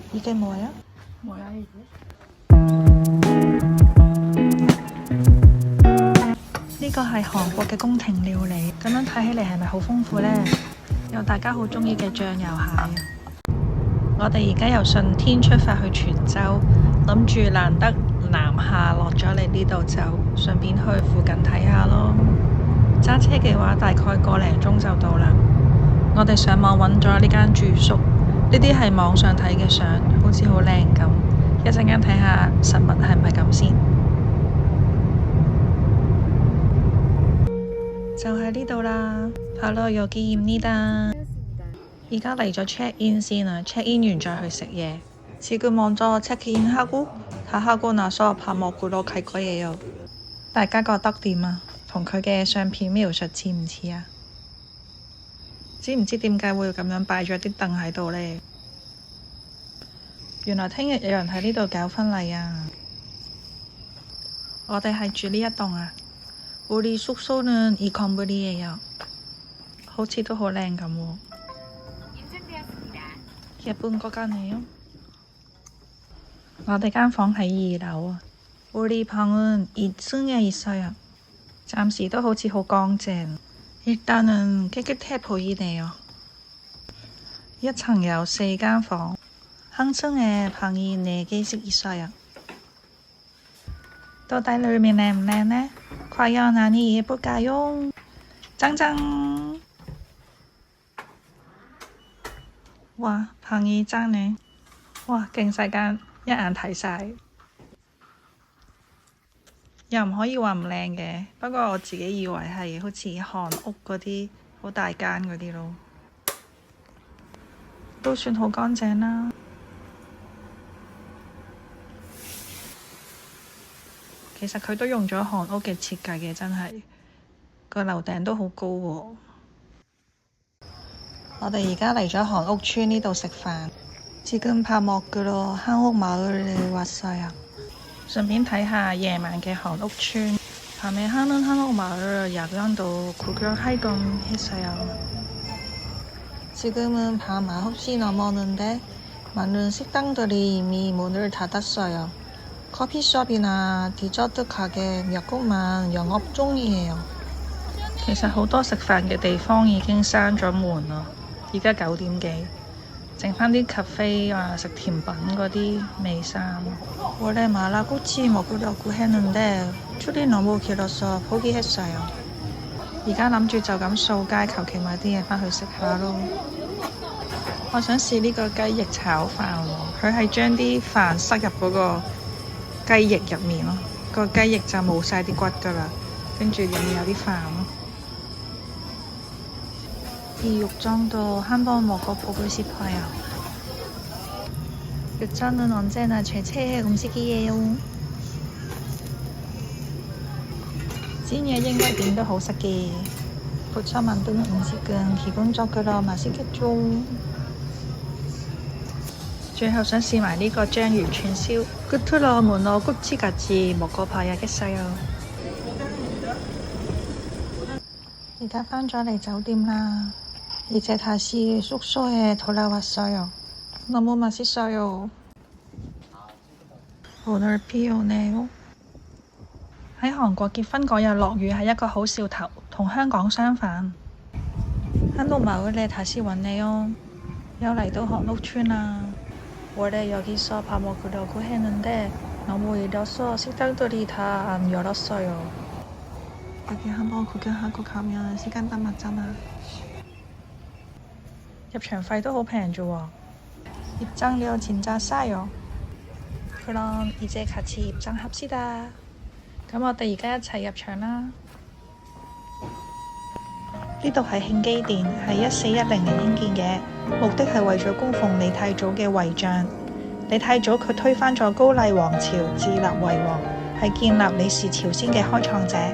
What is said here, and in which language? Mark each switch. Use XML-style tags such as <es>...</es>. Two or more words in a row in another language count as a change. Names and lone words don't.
<ko>이게 뭐야? 뭐야 이게?</ko> <yue>呢個係韓國嘅宮廷料理，咁樣睇起嚟係咪好豐富呢？有大家好中意嘅醬油蟹。我哋而家由順天出發去泉州，諗住難得南下落咗嚟呢度，就順便去附近睇下咯。揸車嘅話，大概個零鐘就到啦。我哋上網揾咗呢間住宿，呢啲係網上睇嘅相，好似好靚咁。一陣間睇下實物係唔係咁先。就喺呢度啦，</yue> <ko>바로 여기입니다。</ko> <yue>而家嚟咗</yue> <en>check in</en> <yue>先啦，</yue> <en>check in</en> <yue>完再去食嘢。</yue> <ko>지금 먼저 check in 하고 다 하고 나서 밥 먹으러 갈 거예요。</ko> <yue>大家覺得點啊？同佢嘅相片描述似唔似啊？知唔知點解會咁樣擺咗啲凳喺度呢？原來聽日有人喺呢度搞婚禮啊！我哋係住呢一棟啊。</yue> <ko>우리 숙소는 이 건물이에요。</ko> <yue>好似都好靚咁喎。</yue> <ko>예쁜 것 같네요。</ko> <yue>我哋間房喺2 樓啊。</yue> <ko>우리 방은 2층에 있어요。</ko> <yue>暫時都好似好乾淨。</yue> <ko>일단은 깨끗해 보이네요。</ko> <yue>一層有4間房，</yue> <ko>한 층에 방이 4개씩 있어요。</ko> <yue>到底裏面靚唔靚呢？</yue> <ko>과연 안이 예쁠까요？짱짱！哇，방이 짱네！</ko> <yue>哇，勁細間，一眼睇晒。又唔可以話唔靚嘅，不過我自己以為係好似韓屋嗰啲好大間嗰啲咯，都算好乾淨啦。其實佢都用咗韓屋嘅設計嘅，真係個樓頂都好高喎。我哋而家嚟咗韓屋村呢度食飯。</yue> <ko>지금 밥 먹으러 한옥마을에 왔어요。</ko> <yue>順便睇下夜晚嘅韓屋村。</yue> <ko>밤에 하는 한옥마을 야경도 구경하곤 했어요。지금은 밤 9시 넘었는데 많은 식당들이 이미 문을 닫았어요。 커피숍이나 디저트 가게 몇 곳만 영업 중이에요。</ko> <yue>其實好多食飯嘅地方已經閂咗門啦，而家9點幾，剩返啲 cafe 啊食甜品嗰啲未閂。</yue> <ko>원래 마라꼬치 먹으려고 했는데 줄이 너무 길어서 포기했어요。</ko> <yue>而家諗住就咁掃街，求其買啲嘢返去食下咯。我想試呢個雞翼炒飯喎，佢係將啲飯塞入嗰個雞翼入面咯，個雞翼就冇晒啲骨噶啦，跟住入面有啲飯咯。</yue> <ko>이 육전도 한번 먹어보고 싶어요。 육전은 언제나 제 최애 음식이에요。</ko> <yue>煎嘢應該點都好食嘅。</yue> <ko>부쳐 만든 음식은 기본적으로 맛있겠죠。</ko> <yue>最後想試埋呢個章魚串燒。</yue> <ko>끝으로 문어 꼬치까지 먹어봐야겠어요。</ko> <yue>而家返咗嚟酒店啦，</yue> <ko>이제 다시 숙소에 돌아왔어요。 너무 맛있어요。 오늘 비 오네요。</ko> <yue>喺韓國結婚嗰日落雨係一個好兆頭，同香港相反。</yue> <ko>한옥마을에 다시 왔네요。</ko> <yue>又嚟到韓屋村啦。</yue> <ko>원래 여기서 밥 먹으려고 했는데 너무 이래서 식당들이 다 안 열었어요。 여기 한번 구경하고 가면 시간 딱 맞잖아。</ko> <yue>入場費都好平啫喎。</yue> <ko>입장료 진짜 싸요。 그럼 이제 같이 입장합시다。</ko> <yue>咁我哋而家一齊入場啦。呢度係慶基殿，係1410年興建嘅，目的係為咗供奉李太祖嘅遺像。李太祖佢推翻咗高麗王朝，自立為王，係建立李氏朝鮮嘅開創者。</yue>